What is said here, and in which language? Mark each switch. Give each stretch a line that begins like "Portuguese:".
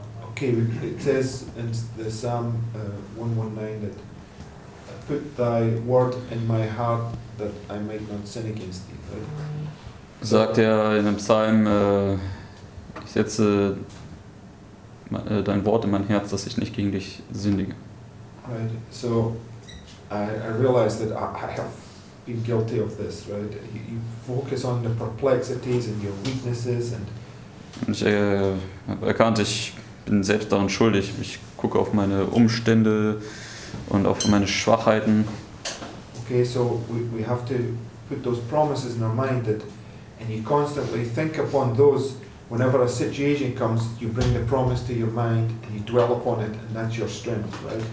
English: Okay, it says in the Psalm 119 that put thy word in my heart that I might not sin against thee. Right?
German: Sagt er in einem Psalm, ich setze dein Wort in mein Herz, dass ich nicht gegen dich sündige.
English: Right. So I realize that I have been guilty of this. Right. You focus on the perplexities and your weaknesses and.
German: Und ich habe erkannt, ich bin selbst daran schuldig. Ich gucke auf meine Umstände und auf meine Schwachheiten.
English: Okay, so we have to put those promises in our mind that, and you constantly think upon those. Whenever a situation comes, you bring the promise to your mind and you dwell upon it, and that's your strength, right?